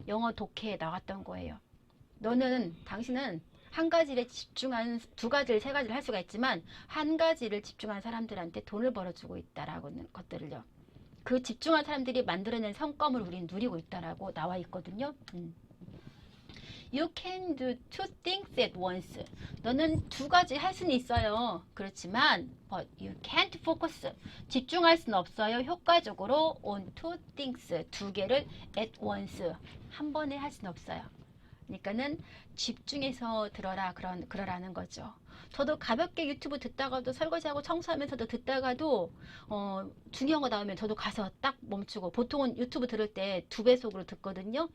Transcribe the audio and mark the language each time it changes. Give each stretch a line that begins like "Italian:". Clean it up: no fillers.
Korean: 영어 독해에 나왔던 거예요. 당신은 한 가지 일에 집중한 두 가지를 세 가지를 할 수가 있지만 한 가지를 집중한 사람들한테 돈을 벌어주고 있다라는 것들을요. 그 집중한 사람들이 만들어낸 성과물 우리는 누리고 있다라고 나와 있거든요.
English: You can do two things at once.
Korean: 너는 두 가지 할 수는 있어요. 그렇지만
English: but you can't focus.
Korean: 집중할 수는 없어요. 효과적으로
English: on two things.
Korean: 두 개를
English: at once.
Korean: 한 번에 할 수는 없어요. 그러니까는 집중해서 그러라는 거죠. 저도 가볍게 유튜브 듣다가도 설거지하고 청소하면서도 듣다가도 중요한 거 나오면 저도 가서 딱 멈추고 보통은 유튜브 들을 때 2배속으로 듣거든요.